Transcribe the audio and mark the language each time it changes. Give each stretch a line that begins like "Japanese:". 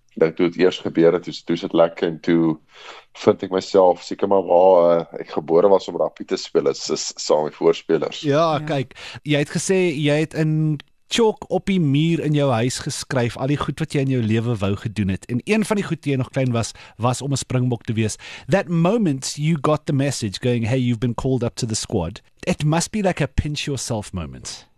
Afrikaans: Ek toe het eers gebeur het, toe sit lekker en toe vind ek myself seker maar waar ek gebore was om rugby te speel is saam met voorspelers. Ja, kyk, jy het gesê jy het in chalk op die muur in jou huis geskryf al die goed wat jy in jou lewe wou gedoen het. En een van die goed toe jy nog klein was om 'n springbok te wees.
English: That moment you got the message going, hey, you've been called up to the squad. It must be like a pinch yourself moment.